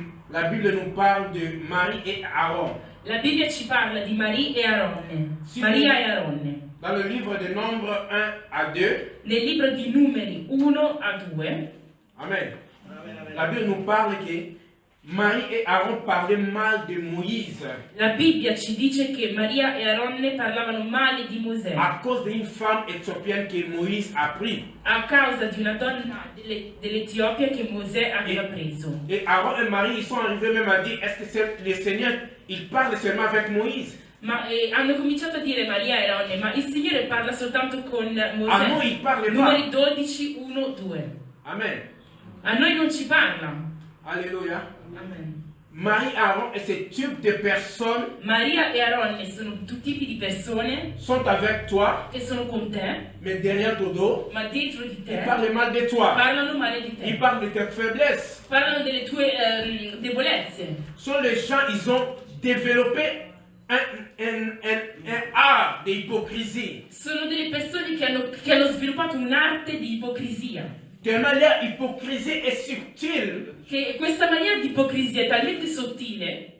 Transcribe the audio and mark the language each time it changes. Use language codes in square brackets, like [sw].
[fr] La Bible nous parle de Marie et Aaron. [it] La Bibbia ci parla di Maria e Aronne. Sì. Maria e Aronne. [fr] Dans le livre de Nombres 1 à 2. [it] Nel libro di Numeri 1 a 2. Amen. [fr] La Bible nous parle que Marie et Aaron parlaient mal de Moïse [it] La Bibbia ci dice che Maria e Aronne parlavano male di Mosè [fr] à cause d'une femme éthiopienne que Moïse a pris. [it] a causa di una donna dell'Etiopia che Mosè aveva preso. [fr] Et Aaron et Marie, ils sont arrivés même à dire, est-ce que le Seigneur, il parle seulement avec Moïse? [it] Ma hanno cominciato a dire Maria e Aronne, ma il Signore parla soltanto con Mosè. A noi [fr] il parle pas. [it] Numeri 12, 1, 2. Amen. A noi non ci parla. Alléluia. Amen. [fr] Marie, Aaron et ce type de personnes [it] Maria e Aronne sono due tipi di persone [fr] sont avec toi, [it] che sono con te, [fr] mais derrière ton dos, [it] ma dietro di [fr] ils [it] te [fr] parlent mal de toi. [it] parlano male di [fr] Ils [it] te. [fr] parlent de tes faiblesses. [it] Parlano delle tue debolezze. [fr] Sont les gens, ils ont développé un art d'hypocrisie. [it] Sono delle persone che hanno sviluppato un'arte di ipocrisia. [fr] Tellement leur hypocrisie est subtile, [it] Che questa maniera di ipocrisia è talmente sottile